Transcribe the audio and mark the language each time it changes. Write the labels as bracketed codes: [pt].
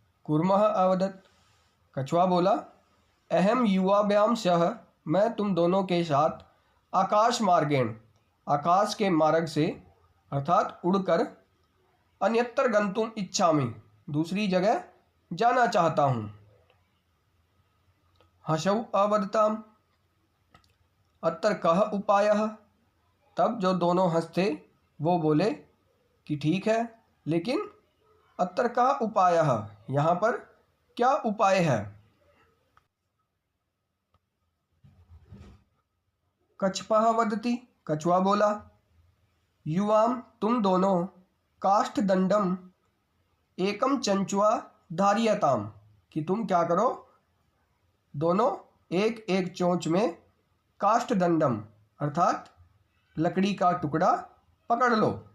[sa] कुर्मः अवदत्, [hi] कछुआ बोला, [sa] अहम युवाभ्याम सह, [hi] मैं तुम दोनों के साथ [sa] आकाश मार्गेण, [hi] आकाश के मार्ग से अर्थात उड़कर, [sa] अन्यत्र गंतुम इच्छामि, [hi] दूसरी जगह जाना चाहता हूँ। [sa] हसौ अवदताम अत्र कः उपायः। [hi] तब जो दोनों हंस थे वो बोले कि ठीक है, लेकिन [sa] अत्र का उपायः, [hi] यहाँ पर क्या उपाय है। [sa] कच्छपः वदति, [hi] कछुआ बोला, युवाम तुम दोनों, [sa] काष्ठदंडम एकम चंचुआ धारियताम, [hi] कि तुम क्या करो, दोनों एक एक चोंच में काष्ठदंडम अर्थात लकड़ी का टुकड़ा पकड़ लो।